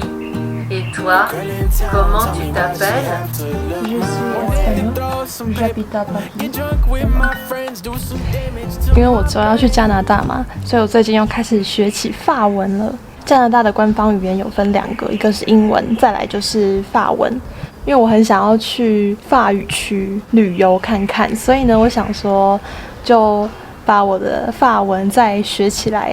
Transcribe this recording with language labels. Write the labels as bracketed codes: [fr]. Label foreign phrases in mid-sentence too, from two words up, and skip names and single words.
[fr] Et toi, comment tu t'appelles? Je suis espagnole, j'habite à Paris. [zh] 因为我之后要去加拿大嘛，所以我最近又开始学起法文了。加拿大的官方语言有分2个，一个是英文，再来就是法文。因为我很想要去法语区旅游看看，所以呢，我想说就把我的法文再学起来。